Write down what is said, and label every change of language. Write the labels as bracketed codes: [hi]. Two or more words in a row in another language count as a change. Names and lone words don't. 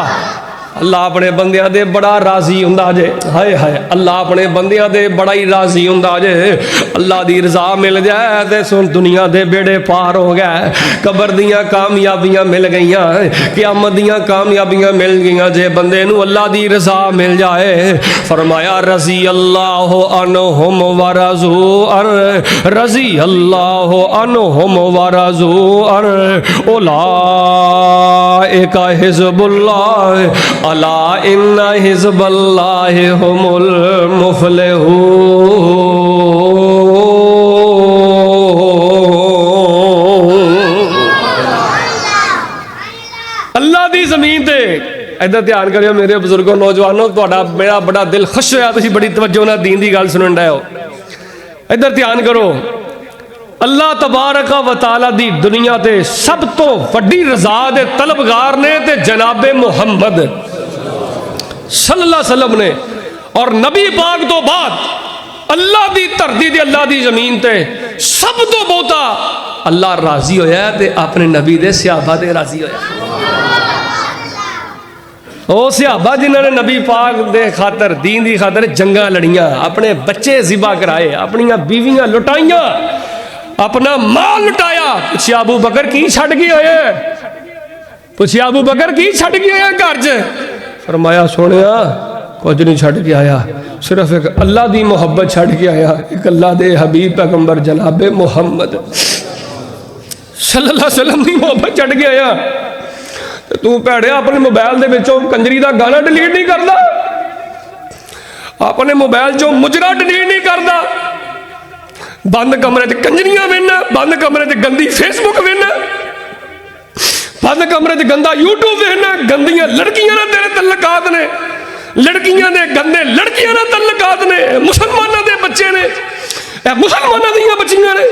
[pa] اللہ اپنے بندیاں دے بڑا راضی ہندا جے، ہائے ہائے اللہ اپنے بندیاں دے بڑا ہی راضی ہندا جے. اللہ دی رضا مل جائے تے سن دنیا دے بیڑے پار ہو گئے، قبر دیاں کامیابیاں مل گئیاں، قیامت دیاں کامیابیاں مل گئیاں جے بندے نوں اللہ دی رضا مل جائے. [ar] फरमाया رضي الله عنهم و رضوا عن، رضي الله عنهم و رضوا عن، أولئك حزب الله ألا إن حزب الله هم المفلحون. [pa] اللہ دی زمین تے ادھر دھیان کریو میرے بزرگو نوجوانو، تہاڈا میرا بڑا دل خوش ہویا، تسیں بڑی توجہ نال دین دی گل سنن ڈئے ہو. ادھر دھیان کرو, اللہ [ar] تبارك وتعالى [pa] دی دنیا تے سب توں وڈی رضا دے طلبگار نے تے جنابِ محمد [ar] صلى الله عليه وسلم [pa] نے. اور نبی پاک توں بعد اللہ دی دھرتی تے اللہ دی زمین تے سب توں بہتا اللہ راضی ہویا تے اپنے نبی دے صحابہ تے راضی ہویا. او صحابہ جنہاں نے نبی پاک دے خاطر دین دی خاطر جنگاں لڑیاں، اپنے بچے ذبح کرائے، اپنیاں بیویاں لٹائیاں، اپنا مال لٹایا. پچھیا ابو بکر کی چھڈ گئے ہوئے، پچھیا ابو بکر کی چھڈ گئے ہوئے گھر چ. فرمایا سونیا کچھ نہیں چھڈ کے آیا، صرف ایک اللہ دی محبت چھڈ کے آیا، ایک اللہ دے حبیب پیغمبر جنابِ محمد [ar] صلى الله عليه وسلم [pa] دی محبت چھڈ کے آیا. تو بھیڑے اپنے موبائل دے وچوں کنجری دا گانا ڈیلیٹ نہیں کردا، اپنے موبائل چوں مجرا ڈیلیٹ نہیں کردا، بند کمرے چ کنجریاں ویناں، بند کمرے چ گندی فیس بک ویناں، بند کمرے چ گندا یوٹیوب ویناں، گندیاں لڑکیاں نال تیرے تعلقات نے، لڑکیاں دے گندے لڑکیاں نال تعلقات نے، مسلماناں دے بچے نے، مسلماناں دیاں بچیاں نے.